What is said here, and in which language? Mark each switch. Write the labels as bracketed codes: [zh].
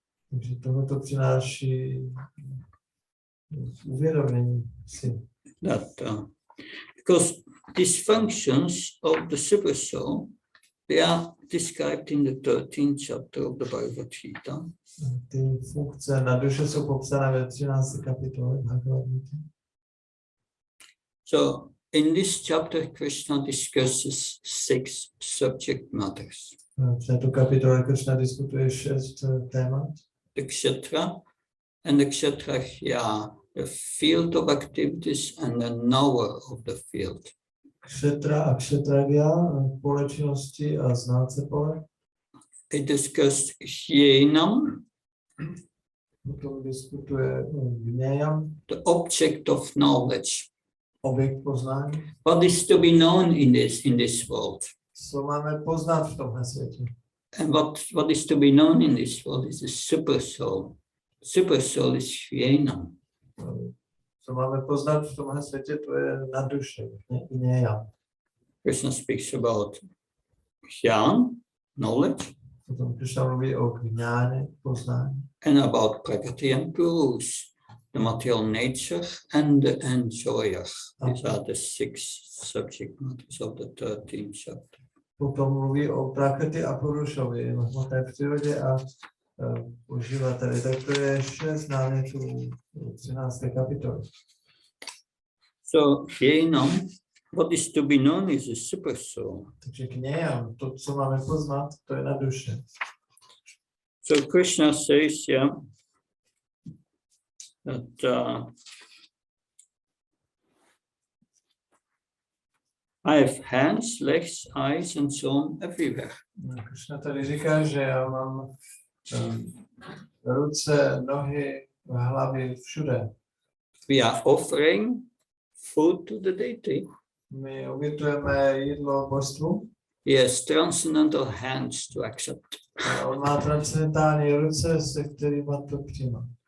[cs] Takže tohle přináší uvědomění si. [en] That because these functions of the supersoul, they are described in the 13th chapter of the Bhagavad Gita. [cs] Ty funkce na duše jsou popsané ve 13. kapitole Bhagavad Gita. [en] So in this chapter, Krishna discusses 6 subject matters. [cs] V této kapitole Krishna diskutuje 6 témat. [en] The kshetra and the kshetrahya, the field of activities and the knower of the field. [cs] Kshetra a kshetragya, pole činnosti a znalce pole. [en] It discussed jnanam, [cs] Potom diskutuje gnějam, [en] the object of knowledge. [cs] objekt poznání. [en] What is to be known in this world? [cs] Co máme poznat v tomhle světě? [en] And what is to be known in this world is the supersoul. Supersoul is jnanam. [cs] Co máme poznat v tomhle světě, to je na duše, gnějam. [en] Krishna speaks about jnana, knowledge, [cs] Potom Krishna mluví o gňáně, poznání. [en] and about prakriti and purus, the material nature and the enjoyer. These are the 6 subject matters of the 13th chapter. [cs] Potom mluví o prakriti a purušovi, hmotné přírodě a uživateli. Tak to je 6 námětů 13. kapitoly. [en] So jnanam, what is to be known is the supersoul. [cs] Takže gnějam, to, co máme poznat, to je na duše. [en] So Krishna says here that I have hands, legs, eyes, and so on everywhere. [cs] Krishna tady říká, že já mám ruce, nohy, hlavy všude. [en] We are offering food to the deity. [cs] My obětujeme jídlo božstvu. [en] He has transcendental hands to accept. [cs] A on má transcendentální ruce, se kterými to přijímá.